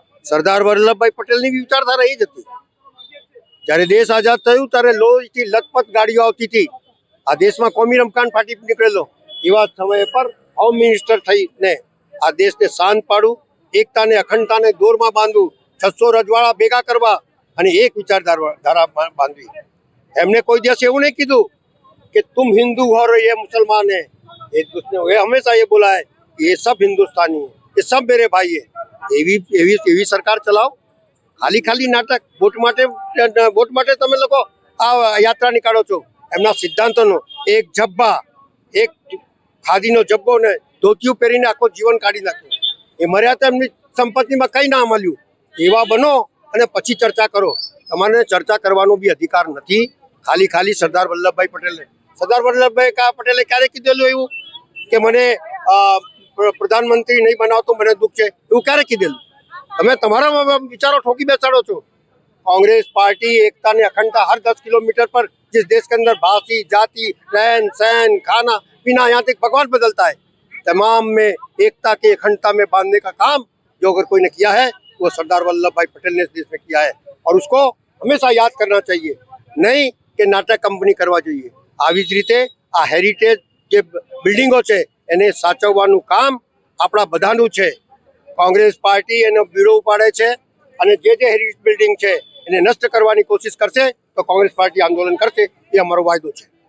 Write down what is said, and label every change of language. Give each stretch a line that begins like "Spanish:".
Gujarati: સરદાર વલ્લભભાઈ પટેલની વિચારધારા એ જ હતી। જ્યારે દેશ આઝાદ થયું ત્યારે લોહીથી લથપથ ગાડીઓ આવતી હતી, આ દેશમાં કોમી રમખાણ ફાટી નીકળેલો, એવા સમય પર હોમ મિનિસ્ટર થઈને આ દેશને શાંત પાડવું, એકતાને અખંડતાને દોરમાં બાંધવું, 600 રજવાડા ભેગા કરવા અને એક વિચારધારા બાંધવી। એમને કોઈ દિવસ એવું નહીં કીધું કે
Hindi: તુમ હિન્દુ હો ये मुसलमान है, एक दूसरे ये हमेशा ये बोला है ये सब हिंदुस्तानी है, ये सब मेरे भाई है।
Gujarati: એવી સરકાર ચલાવો, ખાલી નાટક, વોટ માટે તમે લોકો આ યાત્રા નીકાળો છો। એમના સિદ્ધાંતોનો એક જબ્બા, એક ખાદીનો જબ્બો ને ધોતિયું પહેરીને આખો જીવન કાઢી નાખ્યું. એ મર્યા તો એમની સંપત્તિમાં કંઈ ના મળ્યું. એવા બનો અને પછી ચર્ચા કરો. તમારે ચર્ચા કરવાનો બી અધિકાર નથી. ખાલી સરદાર વલ્લભભાઈ પટેલે ક્યારે કીધેલું એવું કે મને પ્રધાનમંત્રી નહીં બનાવતો મને દુઃખ છે? એવું ક્યારે કીધેલું? તમે તમારા વિચારો ઠોકી બેસાડો છો.
Hindi: कांग्रेस पार्टी एकता ने अखंडता हर 10 किलोमीटर पर जिस देश के अंदर भाषी जाति रहन सहन खाना पीना यहाँ तक भगवान बदलता है, तमाम में एकता की अखंडता में बांधने का काम जो अगर कोई ने किया है वो सरदार वल्लभ भाई पटेल ने इस देश में किया है और उसको हमेशा याद करना चाहिए, नहीं कि नाटक कंपनी करवा
Gujarati: જોઈએ. આવી જ રીતે આ હેરિટેજ જે બિલ્ડિંગો છે એને સાચવવાનું કામ આપણા બધાનું છે. કોંગ્રેસ પાર્ટી એનો બ્યુરો ઉપાડે છે અને જે હેરિટેજ બિલ્ડિંગ છે એને નષ્ટ કરવાની કોશિશ કરશે તો કોંગ્રેસ પાર્ટી આંદોલન કરશે, એ અમારો વાયદો છે.